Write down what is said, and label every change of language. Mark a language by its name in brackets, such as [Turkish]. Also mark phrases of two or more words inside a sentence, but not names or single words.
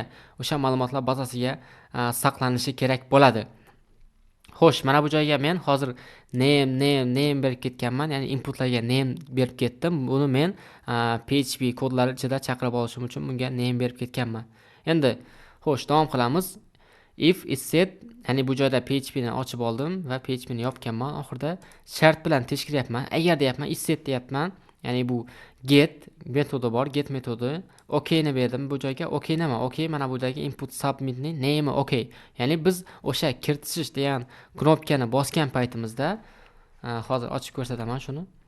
[Uzbek] O'sha ma'lumotlar bazasiga saqlanishi kerak bo'ladi. Xo'sh, mana bu joyga men hozir name berib ketganman, ya'ni inputlarga name berib ketdim. Buni men PHP kodlari ichida chaqirib olishim uchun bunga name berib ketganman. Endi xo'sh, davom qilamiz. [English] If is set, [Uzbek] ya'ni bu joyda PHP ni ochib oldim va PHP ni yopganman. Oxirida shart bilan tekshiryapman. Agar deyapman, [English] is set [Uzbek] deyapman. Ya'ni bu get metodi bor, get metodi. OKni berdim bu joyga. OK nima? OK mana bu joyga [English] input submit [Uzbek] ni name OK. Ya'ni biz o'sha kiritish degan knopkani bosgan paytimizda hozir ochib ko'rsataman shuni.